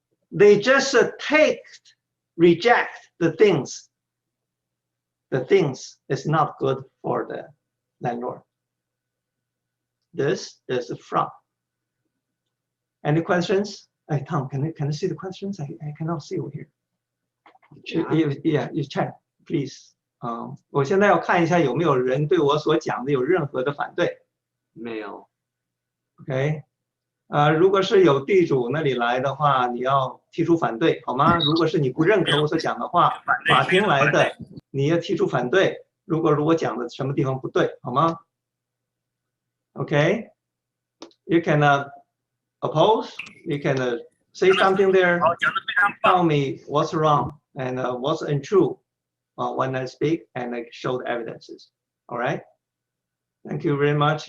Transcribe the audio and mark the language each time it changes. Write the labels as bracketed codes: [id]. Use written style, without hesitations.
[en] They just reject the things. The things is not good for the landlord. This is a fraud. Any questions? Hey, Tom, can you see the questions? I cannot see over here. Yeah, you check, please. [zh] 我现在要看一下有没有人对我所讲的有任何的反对。没有。 OK， 如果是有地主那里来的话，你要提出反对，好吗？如果是你不认可我所讲的话，法庭来的，你要提出反对。如果我讲的什么地方不对，好吗 [en] ？OK， you can oppose, you can say something there, tell me what's wrong and what's untrue when I speak and I show the evidences. All right. Thank you very much.